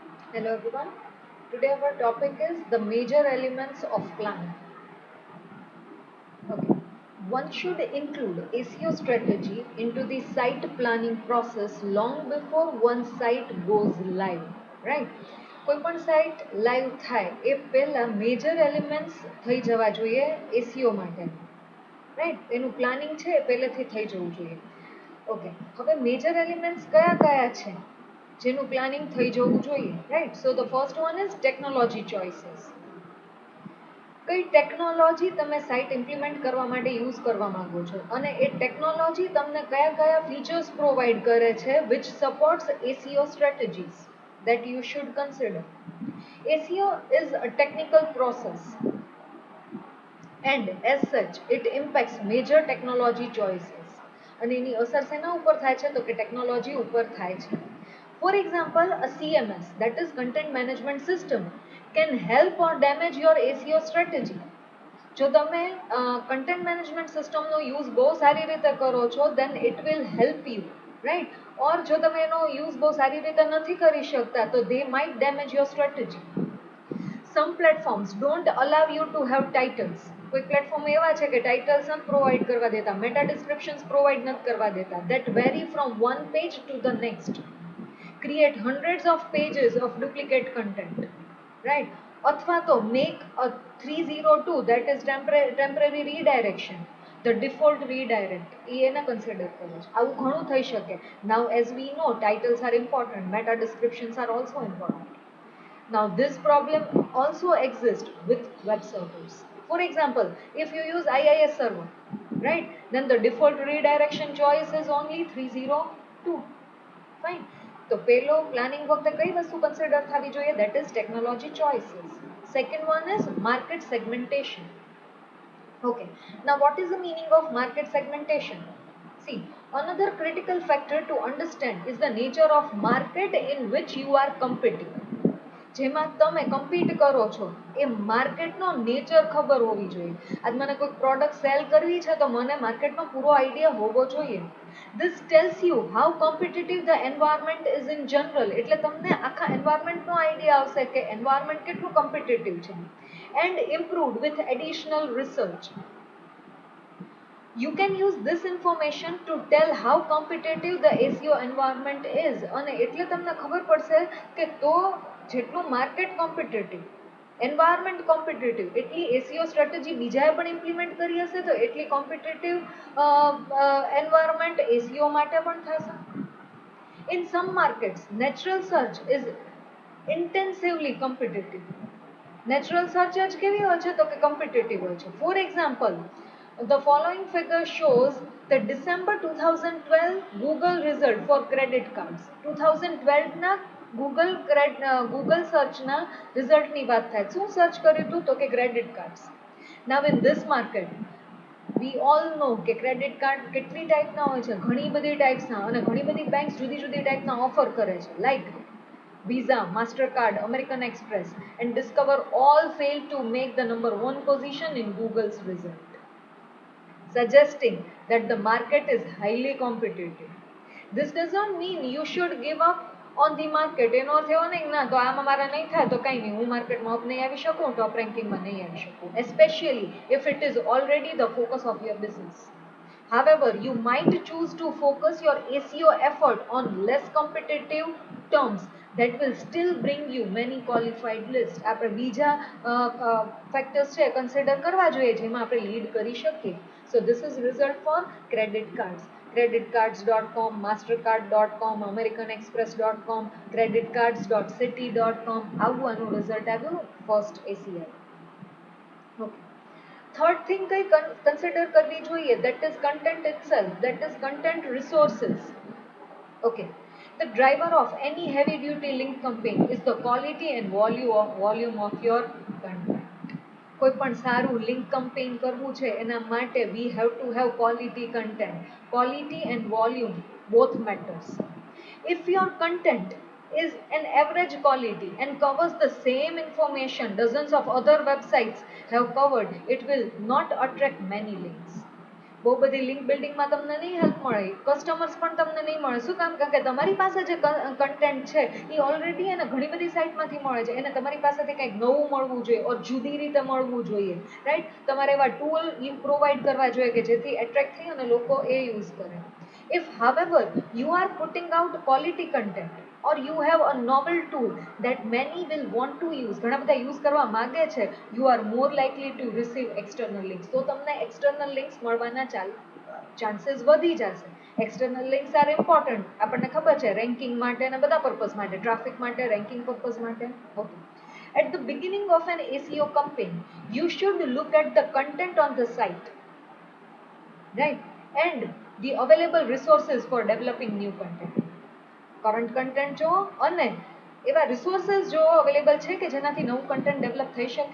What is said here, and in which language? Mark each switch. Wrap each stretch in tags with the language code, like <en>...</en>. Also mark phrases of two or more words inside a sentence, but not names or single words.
<en>Hello everyone. Today our topic is the major elements of planning. Okay. One should include SEO strategy into the site planning process long before one site goes live. Right?</en> <gu>કોઈ પણ સાઇટ લાઈવ થાય એ પહેલા</gu> <en>major elements</en> <gu>થઈ જવા જોઈએ એસીઓ માટે. રાઈટ, એનું પ્લાનિંગ છે એ પહેલેથી થઈ જવું જોઈએ. ઓકે, હવે</gu> <en>major elements</en> <gu>કયા કયા છે જેનું પ્લાનિંગ થઈ જવું જોઈએ?</gu> <en>Right, so the first one is technology choices.</en> <gu>કઈ ટેકનોલોજી તમે</gu> <en>site implement</en> <gu>કરવા માટે યુઝ કરવા માંગો છો અને એ ટેકનોલોજી તમને કયા કયા</gu> <en>features provide</en> <gu>કરે છે</gu> <en>which supports ACO strategies that you should consider. ACO is a technical process and as such it impacts major technology choices.</en> <gu>અને એની અસર શેના ઉપર થાય છે તો કે ટેકનોલોજી ઉપર થાય છે.</gu> <en>For example, a CMS, that is content management system, can help or damage your ACO strategy.</en> <gu>જો તમે</gu> <en>content management</en> <gu>સિસ્ટમનો યુઝ બહુ સારી રીતે કરો છો</gu> <en>then it will help you, right?</en> <gu>ઓર જો તમે એનો યુઝ બહુ સારી રીતે નથી કરી શકતા તો</gu> <en>they might damage your strategy. Some platforms don't allow you to have titles.</en> <gu>કોઈ પ્લેટફોર્મ એવા છે કે ટાઇટલ્સ નથી પ્રોવાઈડ કરવા દેતા,</gu> <en>meta descriptions provide</en> <gu>નથી કરવા દેતા,</gu> <en>that vary from one page to the next, create hundreds of pages of duplicate content, right?</en> <gu>અથવા તો</gu> <en>make a 302, that is temporary redirection, the default redirect,</en> <gu>એ એને કન્સિડર કરે છે. આવું ઘણું થઈ શકે.</gu> <en>Now as we know, titles are important, meta descriptions are also important. Now this problem also exists with web servers. For example, if you use IIS server, right, then the default redirection choice is only 302. Fine.</en> <gu>તો પેલો પ્લાનિંગ વખતે કઈ વસ્તુ કન્સિડર થવી જોઈએ?</gu> <en>That is technology choices. Second one is market segmentation. Okay. Now what is the meaning of market segmentation? See, another critical factor to understand is the nature of market in which you are competing.</en> <gu>જેમાં તમે કમ્પીટ કરો છો એ માર્કેટનો નેચર ખબર હોવી જોઈએ. આજ મને કોઈ</gu> <en>product sell</en> <gu>કરવી છે તો મને માર્કેટનો પૂરો આઈડિયા હોવો જોઈએ.</gu> <en>This tells you how competitive the environment is in general.</en> <gu>એટલે તમને આખા એન્વાયરમેન્ટનો આઈડિયા આવશે કે એન્વાયરમેન્ટ કેટલું કોમ્પિટિટિવ છે.</gu> <en>And improved with additional research. You can use this information to tell how competitive the SEO environment is.</en> <gu>અને એટલે તમને ખબર પડશે કે તો જેટલું</gu> <en>market competitive, environment competitive,</en> <gu>એટલી</gu> <en>ACO strategy</en> <gu>બીજાએ પણ ઇમ્પ્લિમેન્ટ કરી હશે તો એટલી</gu> <en>competitive environment ACO</en> <gu>માટે પણ થશે.</gu> <en>In some markets, natural search is intensively competitive. natural search</en> <gu>જ કેવી હોય છે તો કે કોમ્પિટિટિવ હોય છે.</gu> <en>for example, the following figure shows the December 2012 Google result for credit cards.</en> <gu>2012 ના</gu> <en>Google search</en> <gu>ના result ની વાત થાય. શું સર્ચ કર્યું હતું તો કે</gu> <en>credit cards. Now in this market we all know</en> <gu>કે</gu> <en>credit card</en> <gu>કેટલી ટાઈપના હોય છે, ઘણી બધી ટાઈપ્સના, અને ઘણી બધી બેંક્સ જુદી જુદી ટાઈપના ઓફર કરે છે, લાઈક</gu> <en>Visa, Mastercard, American Express, and Discover all failed to make the number one position in Google's result, suggesting that the market is highly competitive. This does not mean you should give up on the market.</en> <gu>એનો અર્થ એવો નહીં ના તો આમાં મારા નહીં થાય તો કંઈ નહીં, હું માર્કેટમાં અપ નહીં આવી શકું, ટોપ રેન્કિંગમાં નહીં આવી શકું,</gu> <en>especially if it is already the focus of your business. However, you might choose to focus your ACO effort on less competitive terms that will still bring you many qualified lists.</en> <gu>આપણે બીજા ફેક્ટર્સ છે કન્સિડર કરવા જોઈએ જેમાં આપણે લીડ કરી શકીએ.</gu> <en>So this is result for credit cards. Creditcards.com, Mastercard.com, AmericanExpress.com, creditcards.city.com.</en> <gu>આવું આનું રિઝલ્ટ આવ્યું</gu> <en>first ACI.</en> <gu>Okay.</gu> <en>Third thing</en> <gu>કઈ કન્સિડર કરવી જોઈએ,</gu> <en>that is content itself, that is content resources. Okay. The driver of any heavy duty link campaign is the quality and volume of your content.</en> <gu>કોઈ પણ સારું લિંક campaign કરવું છે એના માટે</gu> <en>we have to have quality content. Quality and volume both matters. If your content is an average quality and covers the same information dozens of other websites have covered, it will not attract many links.</en> <gu>બહુ બધી</gu> <en>link building</en> <gu>તમને નહીં હેલ્પ મળે, કસ્ટમર્સ પણ તમને નહીં મળે. શું કામ? કારણ કે તમારી પાસે જે કન્ટેન્ટ છે એ ઓલરેડી એને ઘણી બધી સાઇટમાંથી મળે છે, એને તમારી પાસેથી કંઈક નવું મળવું જોઈએ ઓર જુદી રીતે મળવું જોઈએ, રાઈટ? તમારે એવા</gu> <en>tool provide</en> <gu>કરવા જોઈએ કે જેથી એટ્રેક્ટ થઈ અને લોકો એ યુઝ કરે.</gu> <en>If, however, you are putting out quality content or you have a novel tool that many will want to use,</en> <gu>ઘણા બધા યુઝ કરવા માંગે છે,</gu> <en>you are more likely to receive external links.</en> <gu>તો તમને</gu> <en>external links</en> <gu>મળવાના ચાન્સીસ વધી જશે.</gu> <en>external links are important,</en> <gu>આપણને ખબર છે, રેન્કિંગ માટે અને બધા પર્પઝ માટે, ટ્રાફિક માટે,</gu> <en>ranking purpose</en> <gu>માટે. ઓકે.</gu> <en>At the beginning of an SEO campaign, you should look at the content on the site, right? And the available resources for developing new content. current content</en> <gu>જો અને એવા રિસોર્સિસ જો અવેલેબલ છે કે જેનાથી નવું</gu> <en>content develop</en> <gu>થઈ શકે.</gu>